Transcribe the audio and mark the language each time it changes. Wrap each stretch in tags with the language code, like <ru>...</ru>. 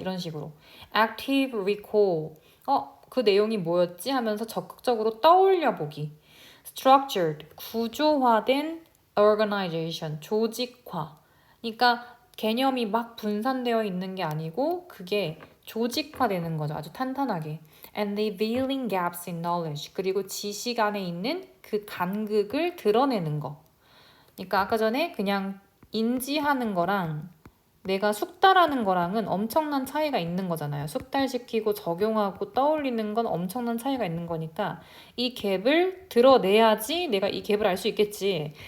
<ko>이런 식으로. active recall. 그 내용이 뭐였지? 하면서 적극적으로 떠올려 보기. structured. 구조화된 organization. 조직화. 그러니까 개념이 막 분산되어 있는 게 아니고 그게 조직화되는 거죠. 아주 탄탄하게.</ko> <en>and revealing gaps in knowledge.</en> <ko>그리고 지식 안에 있는 그 간극을 드러내는 거. 그러니까 아까 전에 그냥 인지하는 거랑 내가 숙달하는 거랑은 엄청난 차이가 있는 거잖아요. 숙달시키고 적용하고 떠올리는 건 엄청난 차이가 있는 거니까 이 갭을 드러내야지 내가 이 갭을 알 수 있겠지.</ko>